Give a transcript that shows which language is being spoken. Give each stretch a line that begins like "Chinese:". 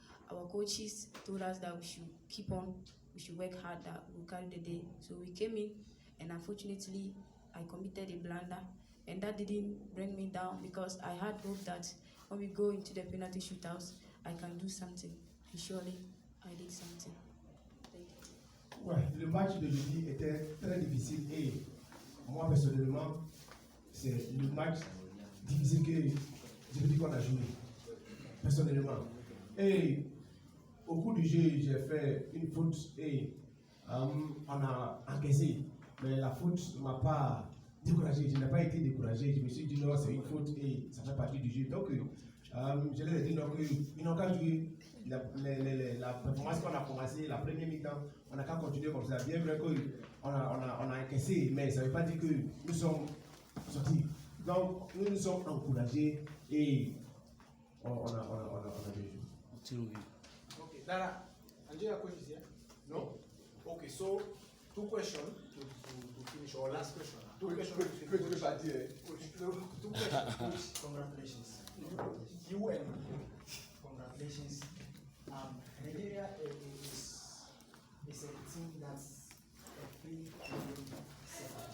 English: Our coaches told us that we should keep on, we should work hard, that we'll carry the day. So we came in, and unfortunately I committed a blunder, and that didn't bring me down, because I had hope that when we go into the penalty shootouts, I can do something. And surely I did something. Thank you.
French: Ouais, le match de jeudi était très difficile et moi personnellement, c'est le match difficile que je peux dire qu'on a joué, personnellement. Et au cours du jeu, j'ai fait une faute et on a encaissé. Mais la faute ne m'a pas découragé. Je n'ai pas été découragé. Je me suis dit non, c'est une faute et ça fait partie du jeu. Donc, je leur ai dit donc, ils n'ont qu'à jouer. La performance qu'on a commencé, la première mi-temps, on n'a qu'à continuer comme ça. Bien vrai qu'on a encaissé, mais ça ne veut pas dire que nous sommes sortis. Donc, nous nous sommes encouragés et on a bien joué.
English: Okay, Dara, Nigeria coach is here? No? Okay, so two questions to finish, or last question. Two questions to finish. Two questions, coach. Congratulations. You and congratulations. Nigeria is a team that's a free flow setup.